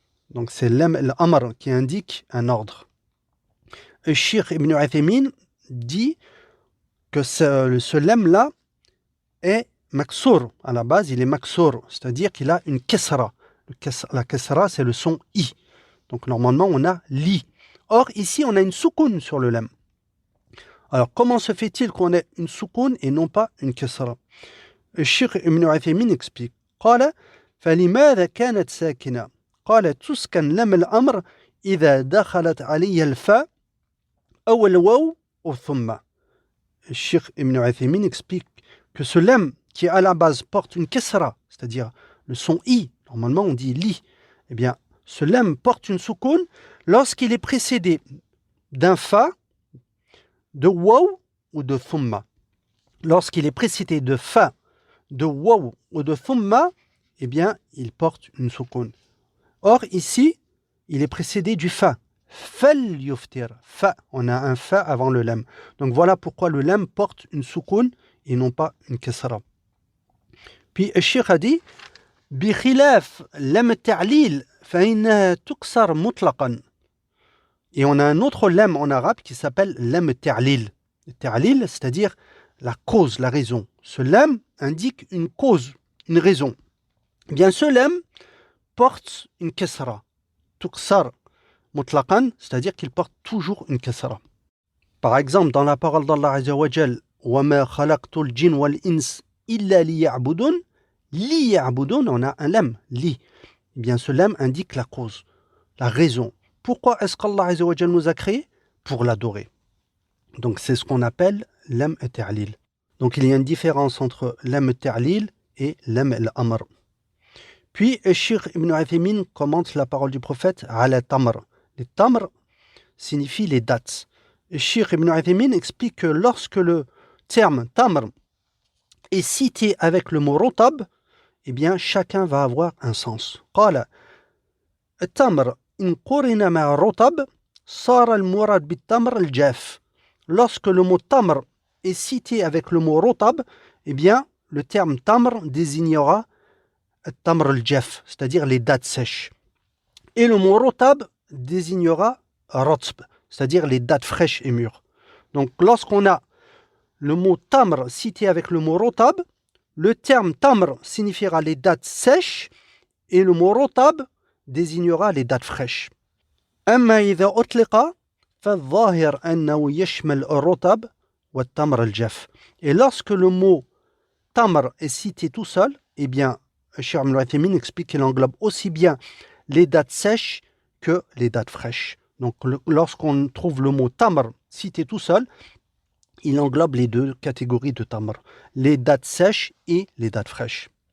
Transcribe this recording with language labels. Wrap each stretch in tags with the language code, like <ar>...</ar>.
<fr>Donc c'est lam al-amr qui indique un ordre. Et Cheikh Ibn Uthaymin dit que ce lam-là est maksour. À la base, il est maksour, c'est-à-dire qu'il a une kesra. La kesra, c'est le son i. Donc normalement, on a li. Or, ici, on a une soukoun sur le lam. Alors, comment se fait-il qu'on ait une soukoun et non pas une kesra? Cheikh Ibn Uthaymin explique.</fr> <ar>قال فلماذا كانت ساكنة؟ قال تسكن لم الأمر إذا دخلت عليه الفاء أو الواو أو ثم.</ar> <fr>Cheikh Ibn Uthaymin explique que ce lam qui à la base porte une kesra, c'est-à-dire le son i, normalement on dit li, eh bien ce lam porte une soukoun lorsqu'il est précédé d'un fa, de waw ou de thumma. Lorsqu'il est précédé de fa, de waw ou de thumma, eh bien il porte une soukoun. Or ici, il est précédé du fa. Fal yuftir, fa, on a un fa avant le lam. Donc voilà pourquoi le lam porte une soukoun et non pas une kasra. Puis le cheikh a dit</fr> <ar>بخلاف لم التعليل فإنها تكسر مطلقا.</ar> <fr>Et on a un autre lam en arabe qui s'appelle lam ta'lil. Le ta'lil, c'est-à-dire la cause, la raison. Ce lam indique une cause, une raison. Eh bien ce lam porte une kasra.</fr> <ar>Tuksar mutlaqan,</ar> <fr>c'est-à-dire qu'il porte toujours une kasra. Par exemple, dans la parole d'Allah Azza wa Jal,</fr> <ar>وَمَا خَلَقْتُ الْجِنَّ وَالْإِنسَ إِلَّا لِيَعْبُدُونَ, لِيَعْبُدُونَ,</ar> <fr>on a un lam, li. Eh bien, ce lam indique la cause, la raison. Pourquoi est-ce qu'Allah Azza wa Jal nous a créés? Pour l'adorer. Donc, c'est ce qu'on appelle lam ta'lil. Donc, il y a une différence entre lam ta'lil et lam al-amr. Puis, Cheikh Ibn Uthaymin commente la parole du prophète ala tamr. Les tamr signifient les dates. Et Cheikh Ibn Uthaymin explique que lorsque le terme tamr est cité avec le mot rotab, eh bien chacun va avoir un sens.</fr> <ar>قال التمر إن قرن مع الرطب صار المراد بالتمر الجاف.</ar> <fr>Lorsque le mot tamr est cité avec le mot rotab, eh bien le terme tamr désignera tamr al-jaf, c'est-à-dire les dates sèches. Et le mot rotab désignera rotb, c'est-à-dire les dates fraîches et mûres. Donc lorsqu'on a le mot tamr cité avec le mot rotab, le terme tamr signifiera les dates sèches et le mot rotab désignera les dates fraîches.</fr> <ar>أما إذا أطلق فالظاهر أنه يشمل الرطب والتمر الجاف.</ar> <fr>Et lorsque le mot tamr est cité tout seul, eh bien, Cheikh Ibn Uthaymin explique qu'il englobe aussi bien les dates sèches que les dates fraîches. Donc lorsqu'on trouve le mot tamr cité tout seul, il englobe les deux catégories de tamr, les dates sèches et les dates fraîches.</fr>